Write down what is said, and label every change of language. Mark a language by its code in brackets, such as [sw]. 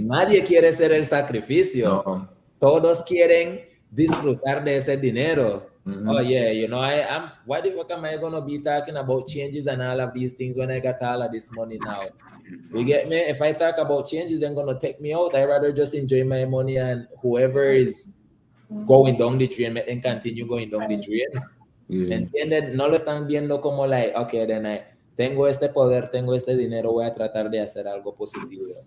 [es] Nadie quiere ser el sacrificio. No. Todos quieren disfrutar de ese dinero. [en] Oh yeah, you know, why the fuck am I gonna be talking about changes and all of these things when I got all of this money now? You get me? If I talk about changes, they're gonna take me out. I'd rather just enjoy my money and whoever is going down the drain, and continue going down the drain. Yeah. [es] ¿Entienden? No lo están viendo como [en] okay, then [es] tengo este poder, tengo este dinero, voy a tratar de hacer algo positivo.